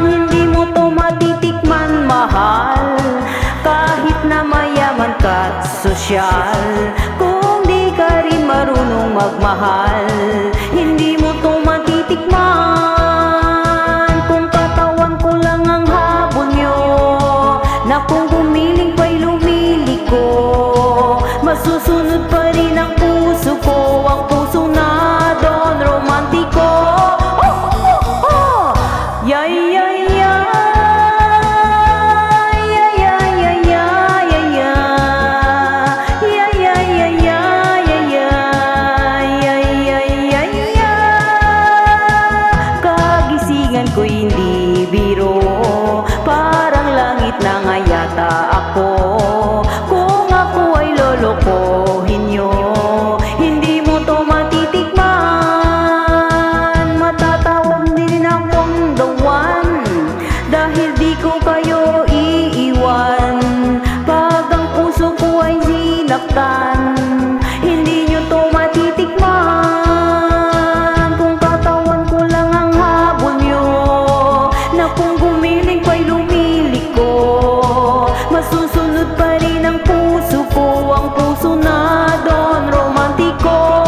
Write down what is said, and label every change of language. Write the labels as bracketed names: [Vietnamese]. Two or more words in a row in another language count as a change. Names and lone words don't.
[Filipino] Hindi mo to matitikman, mahal. Kahit na mayaman ka't sosyal, kung di ka rin marunong magmahal, hindi mo to matitikman. Kung gumiling pa'y lumiliko, masusunod pa rin ang puso ko, ang puso na Don Romantico. Oh, oh, oh, oh. Yeah, yeah, yeah. Yeah, yeah, yeah, yeah, yeah, yeah. Yeah, yeah, yeah, yeah, yeah, yeah. Yeah, yeah, yeah, yeah. Kagisingan ko'y hindi biro, parang langit na nga yata ako. Kung ako ay lolokohin nyo, hindi mo to matitikman. Matatawag din akong [English] the one, [Filipino] dahil di ko kayo iiwan. Pag ang puso ko ay sinaktan, hindi nyo to matitikman. Kung katawan ko lang ang habol nyo, na kung gumiling pa'y lumiliko, masusunod pa rin ang puso ko, ang puso na Don Romantico.